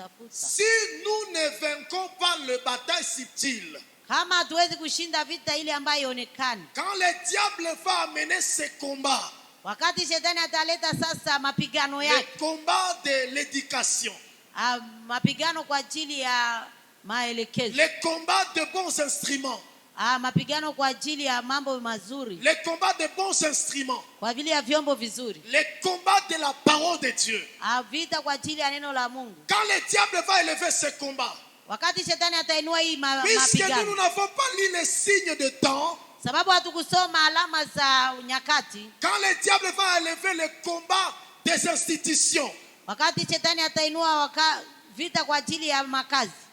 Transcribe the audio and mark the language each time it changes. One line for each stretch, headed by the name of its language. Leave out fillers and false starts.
French: Si nous ne vaincons pas le bataille subtile,
Swahili: kama hatuwezi kushinda vita ile ambayo ionekani,
French: quand le diable va amener ses combats,
Swahili: wakati shetani ataleta sasa mapigano yake,
French: le combat de l'éducation,
Swahili: mapigano kwa ajili ya maelekezo,
French: le combat de bons instruments,
Swahili: mapigano kwa ajili ya mambo mazuri,
French: le combat de bons instruments,
Swahili: kwa ajili ya vyombo vizuri,
French: le combat de la parole de Dieu.
Swahili: vita kwa ajili ya neno la Mungu.
French: Quand le diable va élever ses combats,
Swahili: Wakati shetani atainua hii
French: Puisque nous
Swahili: mapigano.
French: n'avons pas lu les signes de temps,
Swahili: Sababu hatukusoma alama za nyakati.
French: quand le diable va élever le combat des institutions,
Swahili: Wakati shetani atainua vita kwa ajili ya makazi.